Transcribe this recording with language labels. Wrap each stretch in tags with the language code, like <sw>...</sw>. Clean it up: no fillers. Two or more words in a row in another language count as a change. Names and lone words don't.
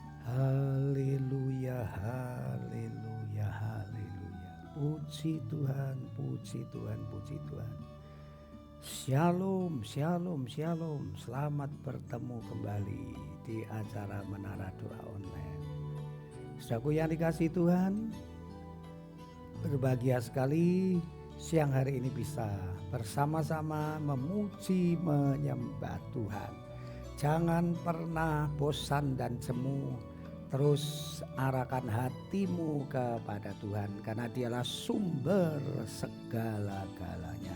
<id>Haleluya, haleluya, haleluya. Puji Tuhan, puji Tuhan, puji Tuhan. Shalom, shalom, shalom. Selamat bertemu kembali di acara Menara Doa Online. Saudaraku yang dikasihi Tuhan, berbahagia sekali siang hari ini bisa bersama-sama memuji menyembah Tuhan. Jangan pernah bosan dan jemu, terus arahkan hatimu kepada Tuhan karena Dialah sumber segala-galanya.</id>